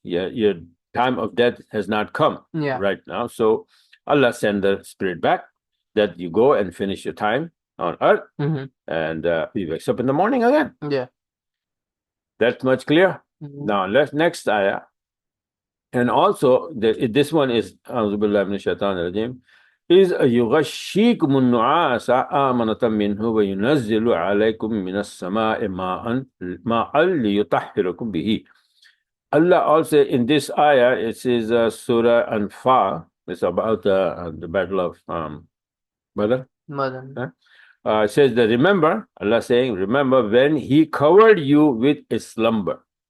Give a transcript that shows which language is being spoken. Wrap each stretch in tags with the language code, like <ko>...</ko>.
<en>Your time of death has not come right now. So Allah send the spirit back that you go and finish your time on earth, and He wakes up in the morning again. Yeah. That's much clear. Now let's next ayah. And also this one is</en> <ar>أعوذ بالله من الشيطان الرجيم إذ يغشيكم النعاس آمنة منه وينزل عليكم من السماء ماء ليطهركم به.</ar> <en>Allah also in this ayah, it says Surah Anfal. It's about the battle of Badr. It says that remember, Allah saying, remember when He covered you with a slumber.</en>